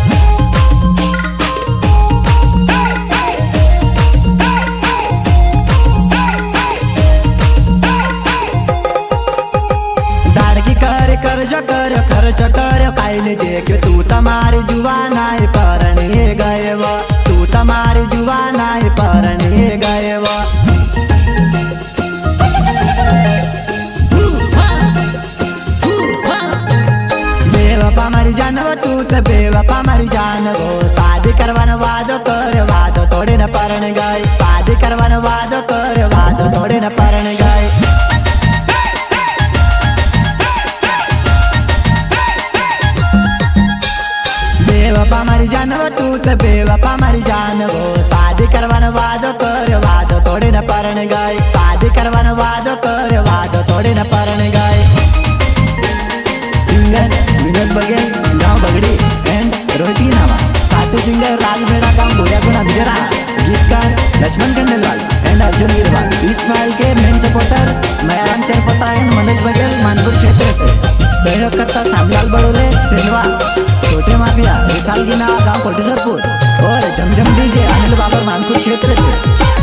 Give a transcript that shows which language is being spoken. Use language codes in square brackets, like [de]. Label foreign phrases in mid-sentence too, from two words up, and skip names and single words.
[bhb] दाड़की कर खर्च कर काई नहीं देख तू तुम्हारी जुबानाई परणी गए वो तू तुम्हारी जुबानाई परणी गए वो। बेवफा मारी जान वो तू तो बेवफा मारी जान वो शादी करवानो वादो तोड़े न परण गए शादी करवानो वादो तोड़े न परण गए। बेवफा मारी जान वो तू तो बेवफा मारी जान वो शादी करवानो वादो तोड़े न परण गए शादी करवानो वादो तोड़े न परण गए। [hi] सिंगर विनोद बघेल गांव बगड़ी एंड रोटी नावा साथी सिंगर राज मेरा काम बोया पण अंधेरा गीतकार लक्ष्मण खंडेलवाल एंड अर्जुन गिरवाल इस्माइल के मेन सपोर्टर मैं रामचर फोटा एंड मनोज बघेल मानपुर क्षेत्र से सहयोग करता सामलाल बड़ोले सिंधवा छोटे माफिया विशाल गिना गांव कोटेश्वरपुर और झमझम डीजे अनिल बाबर मानपुर क्षेत्र से।